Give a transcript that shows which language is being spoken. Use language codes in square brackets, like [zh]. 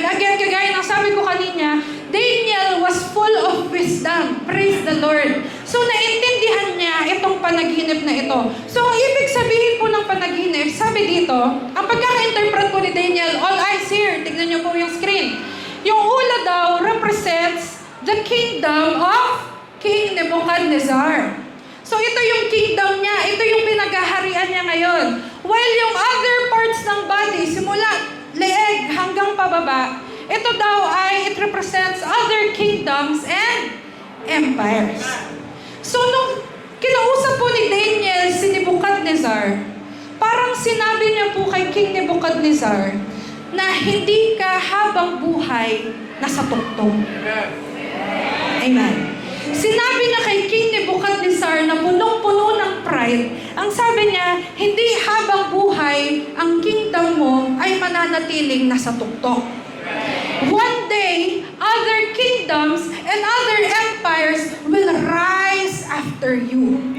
[en] Again, [tl] kagaya ng sabi ko kanina, Daniel [en] was full of wisdom. Praise the Lord. [tl] So naintindihan niya itong panaginip na ito. So ang ibig sabihin po ng panaginip, sabi dito, ang pagkaka-interpret po ni Daniel, [en] all eyes here, [tl] tignan niyo po yung screen. Yung ula daw [en] represents the kingdom of [tl] King Nebuchadnezzar. So ito yung kingdom niya, ito yung pinagaharian niya ngayon. [en] While [tl] yung [en] other parts ng body, [tl] simula leeg hanggang pababa, ito daw ay, [en] it represents other kingdoms and empires. [tl] So nung kinausap po ni Daniel si Nebuchadnezzar, parang sinabi niya po kay King Nebuchadnezzar na hindi ka habang buhay nasa tuktong. Amen. Sinabi niya kay King Nebuchadnezzar na punong-puno ng pride, ang sabi niya, hindi habang buhay ang kingdom mo ay mananatiling nasa tuktok. [en] One day, other kingdoms and other empires will rise after you.